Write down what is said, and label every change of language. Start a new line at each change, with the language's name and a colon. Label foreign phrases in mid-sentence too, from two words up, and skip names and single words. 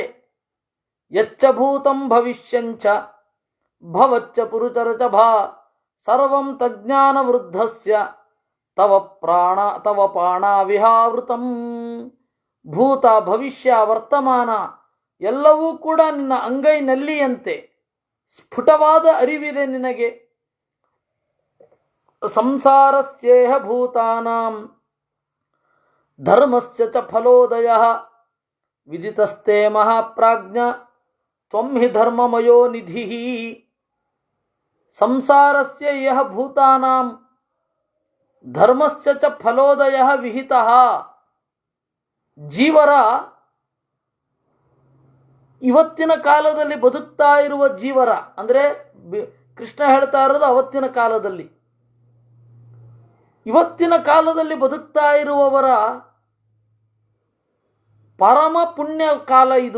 Sanskrit: ಯಚ್ಚ ಭೂತಂ ಭವಿಷ್ಯಂಚ ಭವಚ್ಚ ಪುರುಚರಚ ಭಾ ಸರ್ವಂ ತಜ್ಞಾನ ವೃದ್ಧಸ್ಯ ತವ ಪ್ರಾಣ ವಿಹಾವೃತಂ.
Kannada: ಭೂತ ಭವಿಷ್ಯ ವರ್ತಮಾನ ಎಲ್ಲವೂ ಕೂಡ ನಿನ್ನ ಅಂಗೈನಲ್ಲಿಯಂತೆ ಸ್ಫುಟವಾದ ಅರಿವಿದೆ ನಿನಗೆ.
Sanskrit: ಸಂಸಾರಸ್ಯೇಹ ಭೂತಾನಾಂ ಧರ್ಮಸ್ಯ ಚ ಫಲೋದಯಃ ವಿದಿತಸ್ತೆ ಮಹಾಪ್ರಾಜ್ಞ ತ್ವಂ ಹಿ ಧರ್ಮಮಯೋ ನಿಧಿಃ. ಸಂಸಾರಸ್ಯ ಯಃ ಭೂತಾನಾಂ ಧರ್ಮಸ್ಯ ಚ ಫಲೋದಯಃ ವಿಹಿತಃ.
Kannada: ಜೀವರ ಇವತ್ತಿನ ಕಾಲದಲ್ಲಿ ಬದುಕ್ತಾ ಇರುವ ಜೀವರ ಅಂದರೆ ಕೃಷ್ಣ ಹೇಳ್ತಾ ಇರೋದು ಅವತ್ತಿನ ಕಾಲದಲ್ಲಿ. ಇವತ್ತಿನ ಕಾಲದಲ್ಲಿ ಬದುಕ್ತಾ ಇರುವವರ ಪರಮ ಪುಣ್ಯ ಕಾಲ ಇದು.